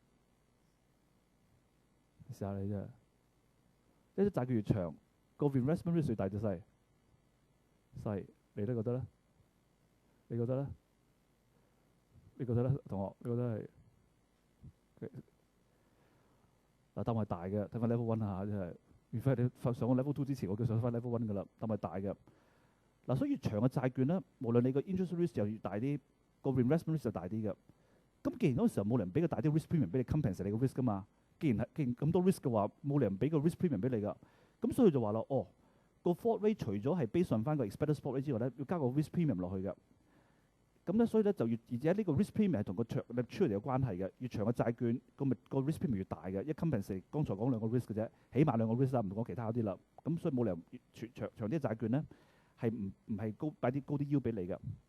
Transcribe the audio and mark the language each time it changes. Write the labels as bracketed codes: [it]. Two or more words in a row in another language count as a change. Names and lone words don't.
[yue] 試下你啫，一張債券越長，個 [en] reinvestment risk [yue] 越大定細？細，你都覺得咧？你覺得咧？你覺得咧？同學，你覺得係？嗱，答案係大嘅，睇翻 [en] level one [yue] 下，真係。如果你上個 [en] level two [yue] 之前，我叫上翻 [en] level one [yue] 噶啦，答案係大嘅。嗱，所以越長嘅債券咧，無論你個 [en] interest risk [yue] 就越大啲，個 [en] reinvestment risk [yue] 就大啲嘅。咁既然嗰個時候冇人俾個大啲 [en] risk premium [yue] 俾你 compensate 你個 risk 噶嘛，既然咁多 risk 嘅話，冇人俾個 [en] risk premium [yue] 俾你噶。咁所以就話啦，個 [en] forward rate [yue] 除咗係 [en] based on [yue] 翻個 [en] expected spot rate [yue] 之外咧，要加個 [en] risk premium [yue] 落去嘅。咁咧，所以咧就而且呢個 [en] risk premium [yue] 係同個長 maturity 有關係嘅。越長嘅債券個 [en] risk premium [yue] 越大嘅，一 compensate 剛才講2個 risk 嘅啫，起碼2個 risk 啦，唔講其他嗰啲啦。咁所以冇理由長啲債券咧係唔係擺啲高啲 yield 俾你嘅。